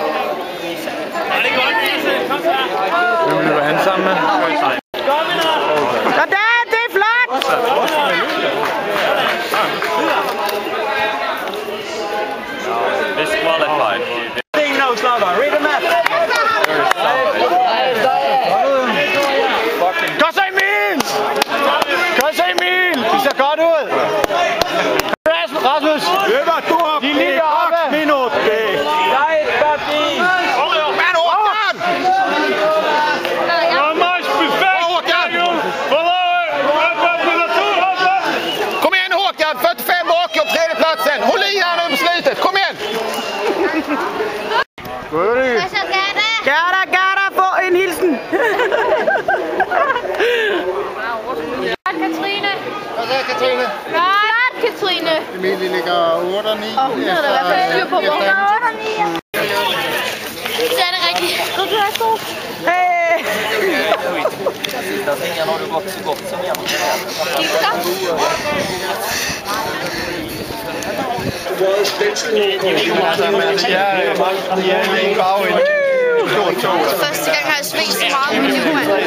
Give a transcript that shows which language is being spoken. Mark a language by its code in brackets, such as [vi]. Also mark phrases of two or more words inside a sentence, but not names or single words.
[da] Hvem løber han sammen med? Sådan, det er flot! Disqualified. [en] No, Slava. Read the map. [da] Godt så, Emil! Godt så, Emil! Det ser godt ud! Rasmus! Løber du op! De er lige oppe! Minut! Nej, Babi! Mand, Håkan! Kom igen, Håkan! [sv] 45 bakom tredjeplatsen! Håll i här nu på slutet! Kom igen! [da] Gerda, få en hilsen! Katrine. Hvad så, Katrine? Godt, Katrine. Emilie ligger 8 og 9. Det er der i hvert fald styr på. 8 og 9. Så er det rigtigt. Du er god. Hey! [sv] Sista svingen har du gått så gott som jämnt. [da] Første gang har jeg svinget så meget med Johan.